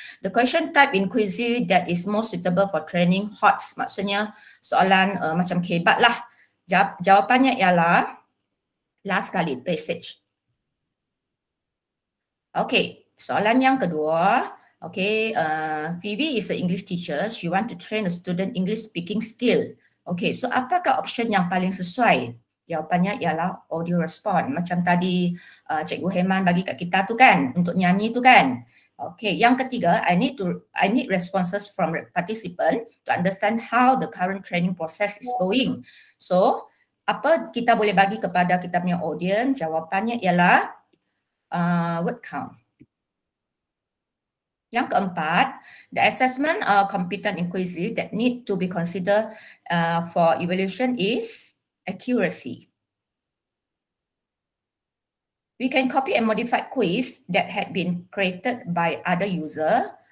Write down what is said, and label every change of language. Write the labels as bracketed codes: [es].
[en] The question type in Quizizz that is most suitable for training HOTS, [ms] maksudnya soalan macam kebat lah. Jawapannya ialah last kali, passage. Okey, soalan yang kedua. [en] Okay, Vivi is an English teacher. She want to train a student English speaking skill. [ms] Okay, so apakah option yang paling sesuai? Jawapannya ialah audio respond. Macam tadi Cikgu Heman bagi kat kita tu kan, untuk nyanyi tu kan. Okay, yang ketiga, [en] I need responses from participant to understand how the current training process is going. [ms] So, apa kita boleh bagi kepada kita punya audience? Jawapannya ialah word count. Yang keempat, [en] the assessment competent in Quizizz that need to be considered for evaluation is accuracy. We can copy and modify quiz that had been created by other user.